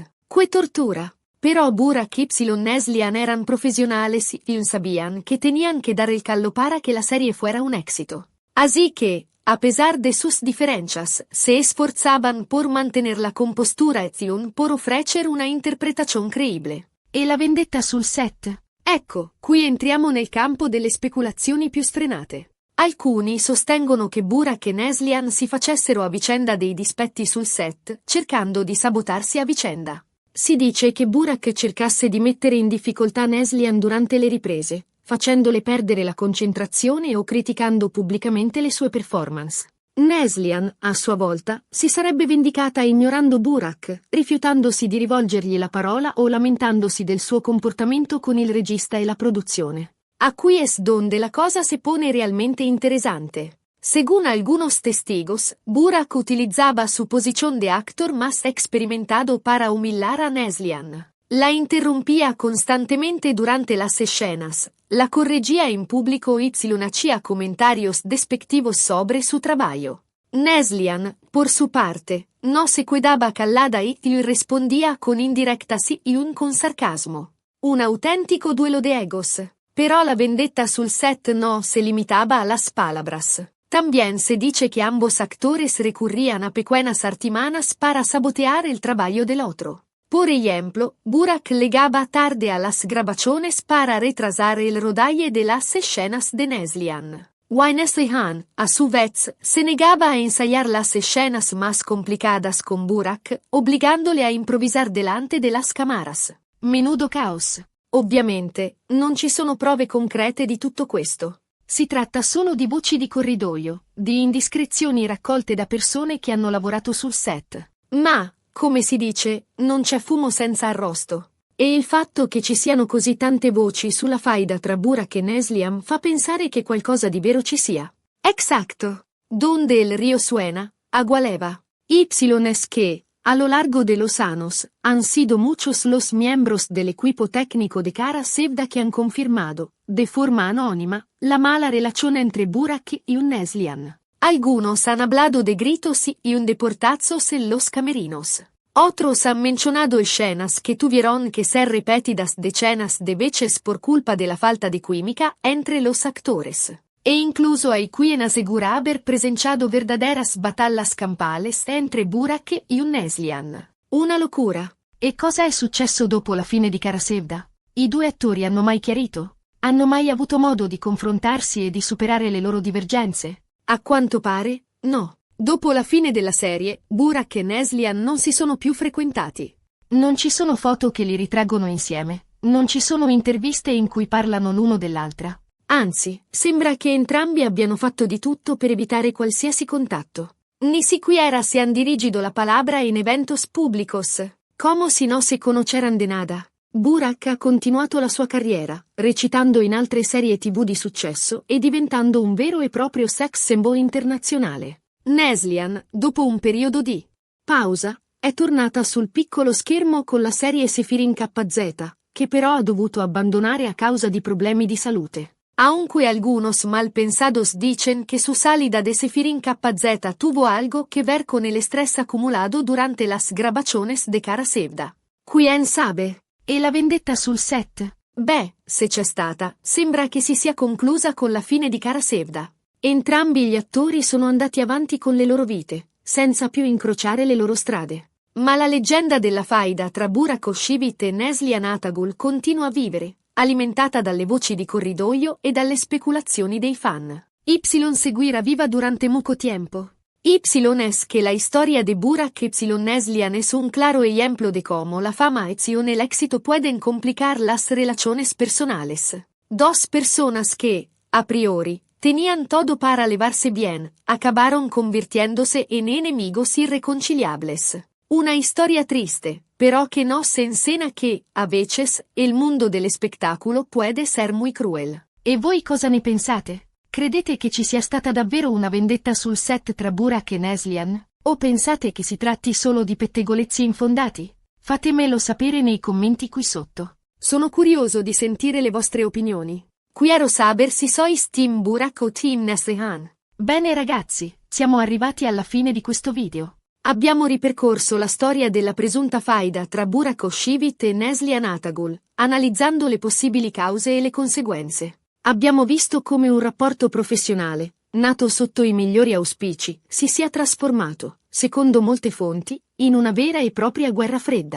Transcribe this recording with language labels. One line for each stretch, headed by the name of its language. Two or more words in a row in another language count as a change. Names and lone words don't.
Spanish: ¡Qué tortura! Pero Burak y Neslihan eran profesionales y sabían que tenían que dar el callo para que la serie fuera un éxito. Así que, a pesar de sus diferencias, se esforzaban por mantener la compostura y por ofrecer una interpretazione creíble.
Italian: E la vendetta sul set? Ecco, qui entriamo nel campo delle speculazioni più sfrenate. Alcuni sostengono che Burak e Neslihan si facessero a vicenda dei dispetti sul set, cercando di sabotarsi a vicenda. Si dice che Burak cercasse di mettere in difficoltà Neslihan durante le riprese, facendole perdere la concentrazione o criticando pubblicamente le sue performance. Neslihan, a sua volta, si sarebbe vendicata ignorando Burak, rifiutandosi di rivolgergli la parola o lamentandosi del suo comportamento con il regista e la produzione.
Spanish: Aquí es donde la cosa se pone realmente interesante. Según algunos testigos, Burak utilizaba su posición de actor más experimentado para humillar a Neslihan. La interrumpía constantemente durante las escenas, la corregía en público y hacía comentarios despectivos sobre su trabajo. Neslihan, por su parte, no se quedaba callada y respondía con indirectas y con sarcasmo. Un auténtico duelo de egos. Pero la
Italian: vendetta sul set
Spanish: no se limitaba a las palabras. También se dice que ambos actores recurrían a pequeñas artimañas para sabotear el trabajo del otro. Por ejemplo, Burak llegaba tarde a las grabaciones para retrasar el rodaje de las escenas de Neslihan. Neslihan, a su vez, se negaba a ensayar las escenas más complicadas con Burak, obligándole a improvisar delante de las cámaras. Menudo caos.
Italian: Ovviamente, non ci sono prove concrete di tutto questo. Si tratta solo di voci di corridoio, di indiscrezioni raccolte da persone che hanno lavorato sul set. Ma, come si dice, non c'è fumo senza arrosto. E il fatto che ci siano così tante voci sulla faida tra Burak e Neslihan fa pensare che qualcosa di vero ci sia.
Spanish: Exacto. Donde el río suena, agua leva. Es que, A lo largo de los años, han sido muchos los miembros del equipo técnico de Cara Sevda que han confirmado, de forma anónima, la mala relación entre Burak y un Neslihan. Algunos han hablado de gritos y un deportazos en los camerinos. Otros han mencionado escenas que tuvieron que ser repetidas decenas de veces por culpa de la falta de química entre los actores. E incluso hay quien asegura haber presenciado verdaderas batallas campales entre Burak y un Neslihan. Una locura.
Italian: E cosa è successo dopo la fine di Cara Sevda? I due attori hanno mai chiarito? Hanno mai avuto modo di confrontarsi e di superare le loro divergenze? A quanto pare, no. Dopo la fine della serie, Burak e Neslihan non si sono più frequentati. Non ci sono foto che li ritraggono insieme. Non ci sono interviste in cui parlano l'uno dell'altra. Anzi, sembra che entrambi abbiano fatto di tutto per evitare qualsiasi contatto.
Spanish: Ni siquiera se han dirigido la palabra en eventos públicos, como si no se conocieran de nada.
Italian: Burak ha continuato la sua carriera, recitando in altre serie TV di successo e diventando un vero e proprio sex symbol internazionale. Neslihan, dopo un periodo di pausa, è tornata sul piccolo schermo con la serie Sefirin KZ, che però ha dovuto abbandonare a causa di problemi di salute.
Spanish: Aunque algunos malpensados dicen que su salida de Sefirin KZ tuvo algo que ver con el estrés acumulado durante las grabaciones de Cara Sevda. Quién sabe?
Italian: E la vendetta sul set? Beh, se c'è stata, sembra che si sia conclusa con la fine di Cara Sevda. Entrambi gli attori sono andati avanti con le loro vite, senza più incrociare le loro strade. Ma la leggenda della faida tra Burak Özçivit e Neslihan Atagul continua a vivere, alimentata dalle voci di corridoio e dalle speculazioni dei fan.
Spanish: Y seguirá viva durante mucho tiempo. Y es que la historia de Burak y Neslihan es un claro ejemplo de cómo la fama y el éxito pueden complicar las relaciones personales. Dos personas que, a priori, tenían todo para llevarse bien, acabaron convirtiéndose en enemigos irreconciliables. Una historia triste, pero que nos enseña que, a veces, el mundo del espectáculo puede ser muy cruel.
Italian: E voi cosa ne pensate? Credete che ci sia stata davvero una vendetta sul set tra Burak e Neslihan? O pensate che si tratti solo di pettegolezzi infondati? Fatemelo sapere nei commenti qui sotto. Sono curioso di sentire le vostre opinioni.
Spanish: Quiero saber si sois team Burak o team Neslihan.
Italian: Bene ragazzi, siamo arrivati alla fine di questo video. Abbiamo ripercorso la storia della presunta faida tra Burak Özçivit e Neslihan Atagul, analizzando le possibili cause e le conseguenze. Abbiamo visto come un rapporto professionale, nato sotto i migliori auspici, si sia trasformato, secondo molte fonti, in una vera e propria guerra fredda.